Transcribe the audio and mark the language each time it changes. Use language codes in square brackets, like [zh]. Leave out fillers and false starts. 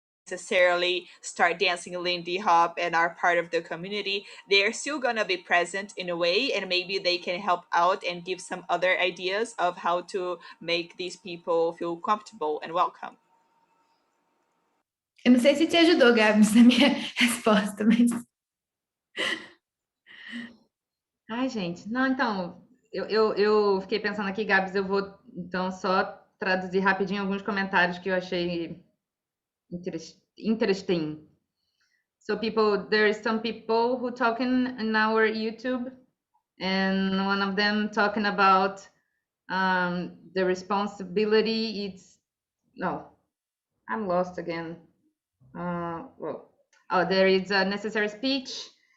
[en] necessarily start dancing Lindy Hop and are part of the community, they are still gonna be present in a way, and maybe they can help out and give some other ideas of how to make these people feel comfortable and welcome. [pt] Eu não sei se te ajudou, Gabs, na minha resposta, mas Ai, gente, não, então, eu fiquei pensando aqui, Gabs, eu vou então só traduzir rapidinho alguns comentários que eu achei interesting. [en] So there is some people who talking in our YouTube, and one of them talking about the responsibility. I'm lost again. There is a necessary speech.